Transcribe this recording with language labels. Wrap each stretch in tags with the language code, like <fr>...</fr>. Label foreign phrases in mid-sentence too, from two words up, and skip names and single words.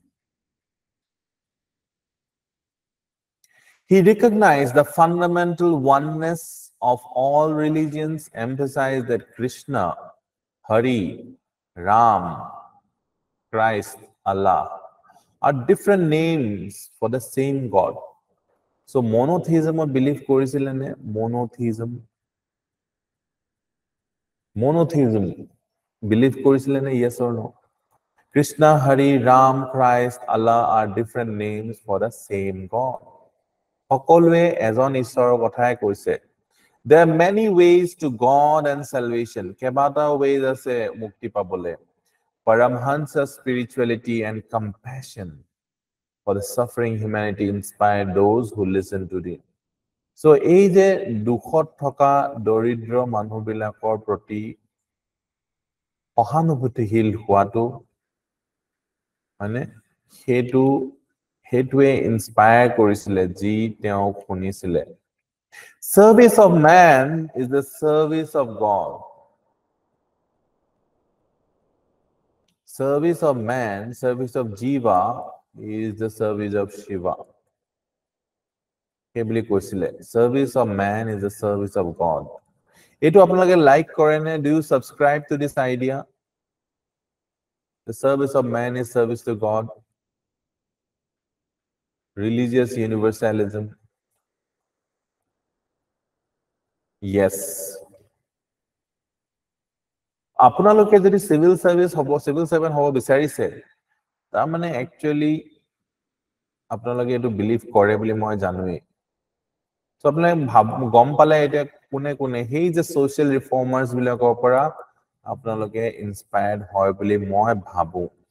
<en>He recognized the fundamental oneness of all religions, emphasized that Krishna, Hari, Ram, Christ, Allah are different names for the same God. So monotheism or belief</en> <as>কৰিছিলে নে</as> <en>monotheism belief</en> <as>কৰিছিলে নে</as> <en>yes or no Krishna Hari Ram Christ Allah are different names for the same God</en> <as>সকলোৱে এজন ঈশ্বৰৰ কথাই কৈছে</as> <en>there are many ways to God and salvation</en> <as>কেবাটা ways আছে মুক্তি পাবলে</as> <en>Paramhansa spirituality and compassion for the suffering humanity inspired those who listen to them.</en> <as>So এই যে দুখত থকা দৰিদ্ৰ মানুহবিলাকৰ প্ৰতি সহানুভূতিশীল হোৱাটো মানে সেইটোৱে ইনস্পায়াৰ কৰিছিলে যি তেওঁ শুনিছিলে</as> <en>Service of man is the service of God. Service of man, service of Jiva is the service of Shiva. Service of man is the service of God.</en> <as>এইটো আপোনালোকে like কৰেনে,</as> <en>do you subscribe to this idea? The service of man is service to God. Religious universalism. Yes.</en> <as>আপোনালোকে যদি</as> <en>civil servant</en> <as>হ'ব বিচাৰিছে তাৰ মানে actually আপোনালোকে এটো believe কৰে বুলি মই জানোই so আপোনালোকে গম পালে এটা কোনে হেই যে</as> <en>social reformers</en> <as>বিলাকৰ পৰা আপোনালোকে inspired হয় বুলি মই ভাবো</as>